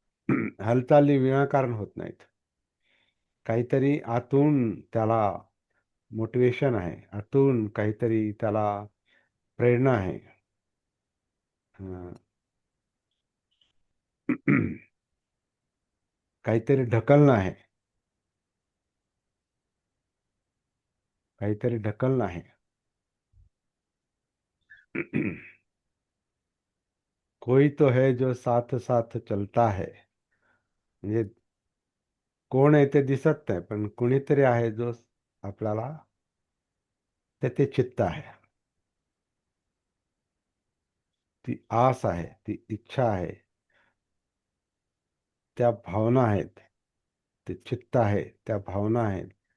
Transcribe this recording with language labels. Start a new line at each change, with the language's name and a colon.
Marathi: हालचाली विनाकारण होत नाहीत. काहीतरी आतून त्याला मोटिवेशन आहे, आतून काहीतरी त्याला प्रेरणा आहे. अं, काहीतरी ढकलणं आहे, काहीतरी ढकलणं आहे.
Hindi: कोई तो है जो साथ साथ चलता है.
Marathi: म्हणजे कोण आहे ते दिसत नाही, पण कुणीतरी आहे जो आपल्याला, ते चित्त आहे, ती आस आहे, ती इच्छा आहे, त्या भावना आहेत, ते चित्त आहे, त्या भावना आहेत.